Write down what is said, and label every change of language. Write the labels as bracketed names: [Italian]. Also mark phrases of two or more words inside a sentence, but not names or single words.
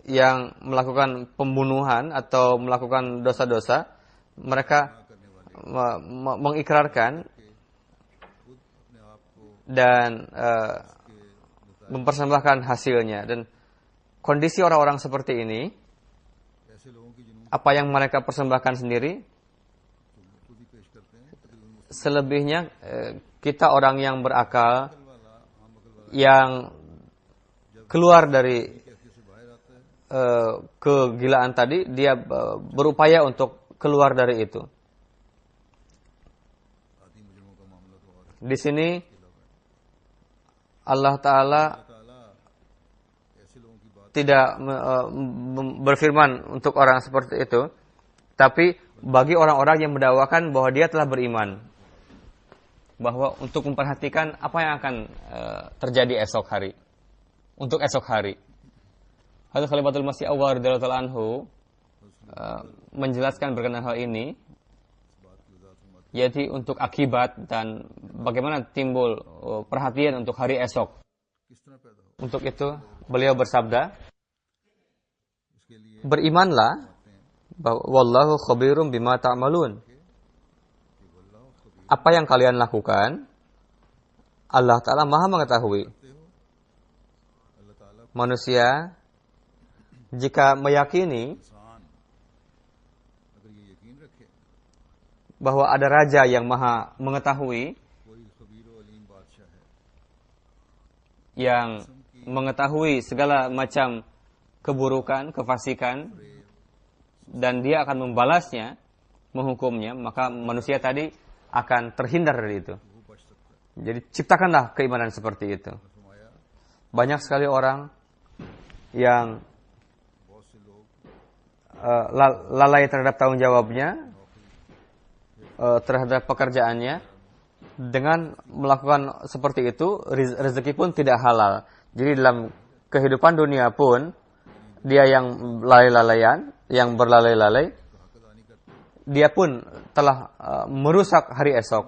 [Indonesian] yang melakukan pembunuhan atau melakukan dosa-dosa, mereka mengikrarkan [Urdu] خود اپنے آپ کو [Indonesian] dan mempersembahkan hasilnya. Dan kondisi orang-orang seperti ini, [Urdu] ایسے لوگوں کی جنون [Indonesian] apa yang mereka persembahkan sendiri, [Urdu] خود ہی پیش کرتے ہیں۔ تقریباً [Indonesian] selebihnya kita orang yang berakal, [Urdu] مشکل والا عام عقل والا [Indonesian] yang keluar dari [Urdu] کیفیت سے باہر آتا ہے [Indonesian] kegilaan tadi, dia berupaya untuk keluar dari itu. [Urdu] عادی مجرموں کا معاملہ تو اور ہے. [Indonesian] Di sini Allah Ta'ala [Urdu] تعالیٰ ایسے لوگوں کی بات [Indonesian] tidak berfirman untuk orang seperti itu, tapi bagi orang-orang yang mendakwakan bahwa dia telah beriman, bahwa untuk memperhatikan apa yang akan terjadi esok hari, untuk esok hari. Hazrat Khalifatul Masih Awal [Arabic] رضي الله عنه [Indonesian] menjelaskan berkenaan hal ini, yaitu untuk akibat dan bagaimana timbul perhatian untuk hari esok. [Urdu] کس طرح پیدا ہو [Indonesian] Untuk itu beliau bersabda, [Urdu] اس کے لیے [Indonesian] berimanlah bahwa [Arabic] والله خبير بما تعملون. [Indonesian] Apa yang kalian lakukan, Allah Ta'ala Maha mengetahui. [Urdu] اللہ تعالیٰ [Indonesian] Manusia jika meyakini [Urdu] انسان اگر یہ یقین رکھے [Indonesian] bahwa ada raja yang Maha mengetahui, [Urdu] کوئی خبیر و علیم بادشاہ ہے [Indonesian] yang mengetahui segala macam keburukan, kefasikan, dan dia akan membalasnya, menghukumnya, maka manusia tadi akan terhindar dari itu. Jadi ciptakanlah keimanan seperti itu. [Urdu] फरमाया [Indonesian] Banyak sekali orang yang [Urdu] بہت سے لوگ [Indonesian] lalai terhadap tanggung jawabnya, terhadap pekerjaannya. Dengan melakukan seperti itu, rezeki pun tidak halal. Jadi dalam kehidupan dunia pun, dia yang lalai-lalaian, yang berlalai-lalai, dia pun telah merusak hari esok.